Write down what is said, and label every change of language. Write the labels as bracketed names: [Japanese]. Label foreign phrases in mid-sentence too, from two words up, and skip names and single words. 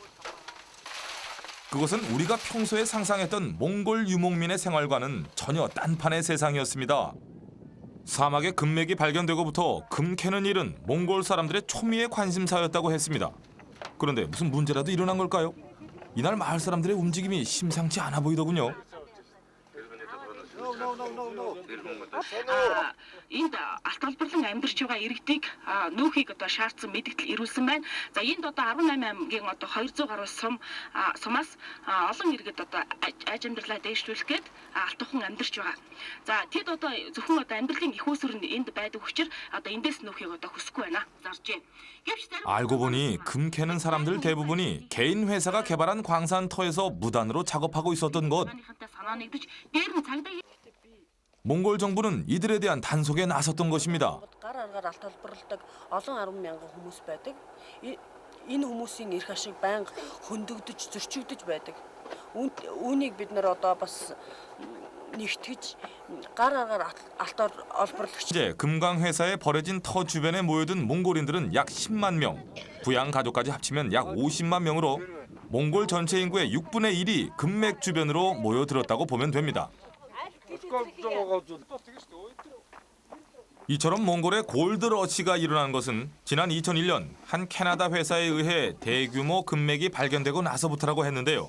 [Korean] 그것은 우리가 평소에 상상했던 몽골 유목민의 생활과는 전혀 딴판의 세상이었습니다. 사막에 금맥이 발견되고부터 금 캐는 일은 몽골 사람들의 초미의 관심사였다고 했습니다. 그런데 무슨 문제라도 일어난 걸까요? 이날 마을 사람들의 움직임이 심상치 않아 보이더군요. [Mongolian] энд алт олборлон амьдарч байгаа иргэдийг нүүхийг одоо шаардсан мэдээлэл ирүүлсэн байна. За энд одоо 18 аймгийн одоо 200 гаруй сумаас олон иргэд одоо аж амьдралаа дэвшүүлэх гээд алт ухан амьдарч байгаа. За тэд одоо зөвхөн одоо амьдралын их усүр нь энд байдаг учраас одоо эндээс нүүхийг одоо хүсэхгүй байна. зарж байна. [Korean] 알고 보니 금 캐는 사람들 대부분이 개인 회사가 개발한 광산터에서 무단으로 작업하고 있었던 것. 몽골 정부는 이들에 대한 단속에 나섰던 것입니다. [Mongolian] гар аргаар алт олборлдог олон 10 мянган хүмүүс байдаг. Энэ хүмүүсийн эрх ашиг байнга хөндөгдөж зөрчигдөж байдаг. Үүнийг бид нэр одоо бас нэгтгэж гар аргаар алт олборлогч [Korean] 이제 금광 회사에 버려진 터 주변에 모여든 몽골인들은 약 10만 명, 부양 가족까지 합치면 약 50만 명으로 몽골 전체 인구의 6분의 1이 금맥 주변으로 모여들었다고 보면 됩니다. 이처럼 몽골의 골드러시가 일어난 것은 지난 2001년 한 캐나다 회사에 의해 대규모 금맥이 발견되고 나서부터라고 했는데요.